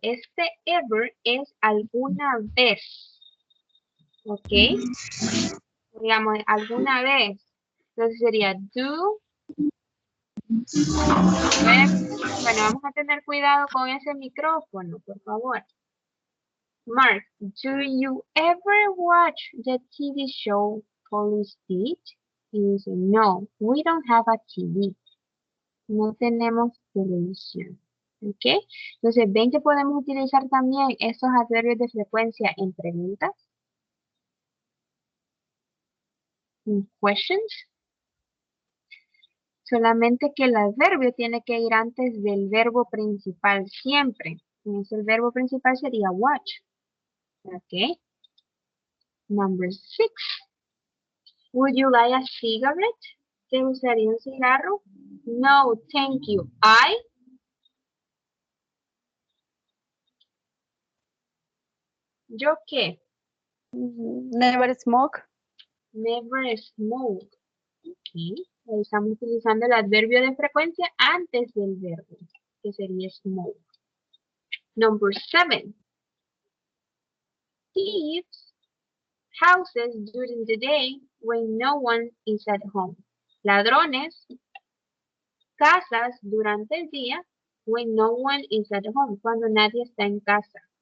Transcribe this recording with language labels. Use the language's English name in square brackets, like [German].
[Spanish] Este ever es alguna vez. Ok. Digamos, alguna vez. Entonces sería do. Bueno, vamos a tener cuidado con ese micrófono, por favor. [English] Mark, do you ever watch the TV show Police Beat? [Spanish] Y dice, [English] no, we don't have a TV. [Spanish] No tenemos televisión. ¿Ok? Entonces, ven que podemos utilizar también estos adverbios de frecuencia en preguntas. En questions. Solamente que el adverbio tiene que ir antes del verbo principal siempre. Entonces, el verbo principal sería watch. [English] ¿Ok? Number 6. Would you like a cigarette? [Spanish] ¿Te gustaría un cigarro? [English] No, thank you. [Spanish] ¿Yo qué? [English] Never smoke. Never smoke. Ok. [Spanish] Ahí estamos utilizando el adverbio de frecuencia antes del verbo, que sería smoke. [English] Number 7. Thieves houses during the day when no one is at home. [Spanish] Ladrones, casas durante el día [English] when no one is at home, [Spanish] cuando nadie está en casa.